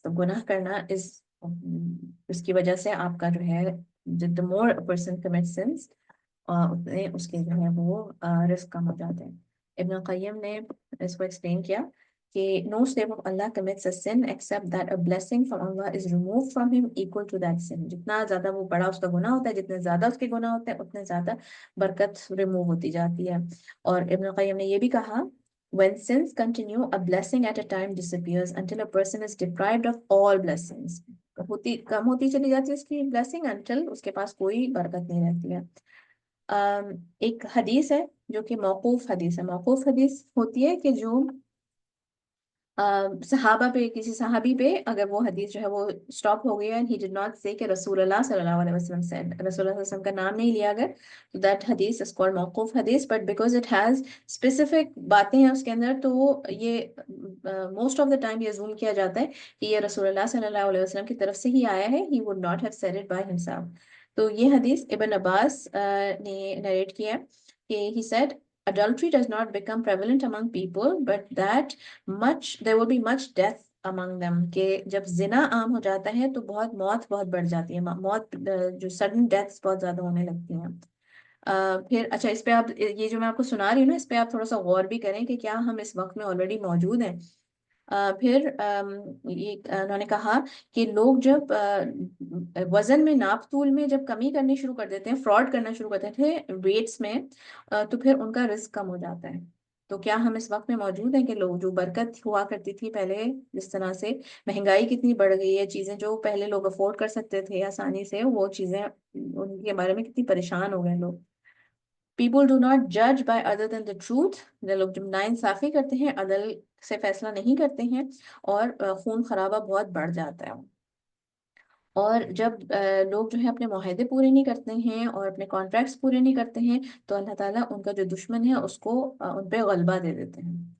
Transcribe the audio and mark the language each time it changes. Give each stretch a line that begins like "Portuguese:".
Urdu: تو گناہ کرنا اس کی وجہ سے آپ کا جو ہے
English: the more a person commits sins
Urdu: اتنے اس کے جو ہے وہ رزق کم ہو جاتے ہیں. ابن القیم نے اس کو ایکسپلین کیا کہ
English: no slave of Allah commits a sin except that a blessing from Allah is removed from him equal to that sin.
Urdu: جتنا زیادہ وہ بڑا اس کا گناہ ہوتا ہے, جتنے زیادہ اس کے گناہ ہوتے ہیں اتنے زیادہ برکت ریموو ہوتی جاتی ہے. اور ابن القیم نے یہ بھی کہا
English: when sins continue, a blessing at a time disappears until a person is deprived of all blessings.
Urdu: کم ہوتی چلی جاتی ہے اس کی blessing until اس کے پاس کوئی برکت نہیں رہتی ہے. ایک حدیث ہے جو کہ موقوف حدیث ہے. موقوف حدیث ہوتی ہے کہ جو صحابہ پہ کسی صحابی پہ اگر وہ حدیث جو ہے وہ اسٹاپ ہو گئی ہے
English: he did not say
Urdu: کہ رسول اللہ صلی اللہ علیہ وسلم said, رسول اللہ صلی اللہ علیہ وسلم کا نام نہیں لیا اگر, تو
English: that hadith is called
Urdu: موقوف حدیث.
English: but because it has specific
Urdu: باتیں ہیں اس کے اندر تو یہ
English: most of the time
Urdu: یہ assume کیا جاتا ہے کہ یہ رسول اللہ صلی اللہ علیہ وسلم کی طرف سے ہی آیا ہے.
English: he would not have said it by himself.
Urdu: تو یہ حدیث ابن عباس نے نریٹ کیا کہ
English: he said adultery does not become prevalent among people, but that there will be much death among them.
Urdu: کہ جب زنا عام ہو جاتا ہے تو موت بہت بڑھ جاتی ہے، موت جو sudden deaths بہت زیادہ ہونے لگتی ہیں. پھر اچھا، اس پہ آپ یہ جو میں آپ کو سنا رہی ہوں نا، اس پہ آپ تھوڑا سا غور بھی کریں کہ کیا ہم اس وقت میں آلریڈی موجود ہیں. پھر یہ انہوں نے کہا کہ لوگ جب وزن میں، ناپ تول میں جب کمی کرنی شروع کر دیتے ہیں، فراڈ کرنا شروع کرتے تھے ویٹس میں، تو پھر ان کا رزق کم ہو جاتا ہے. تو کیا ہم اس وقت میں موجود ہیں کہ لوگ جو برکت ہوا کرتی تھی پہلے، جس طرح سے مہنگائی کتنی بڑھ گئی ہے، چیزیں جو پہلے لوگ افورڈ کر سکتے تھے آسانی سے، وہ چیزیں ان کے بارے میں کتنی پریشان ہو گئے لوگ.
English: People do not judge by other than the truth.
Urdu: لوگ جب ناانصافی کرتے ہیں، عدل سے فیصلہ نہیں کرتے ہیں، اور خون خرابہ بہت بڑھ جاتا ہے. اور جب لوگ جو ہے اپنے معاہدے پورے نہیں کرتے ہیں اور اپنے کانٹریکٹس پورے نہیں کرتے ہیں، تو اللہ تعالیٰ ان کا جو دشمن ہے اس کو ان پہ غلبہ دے دیتے ہیں.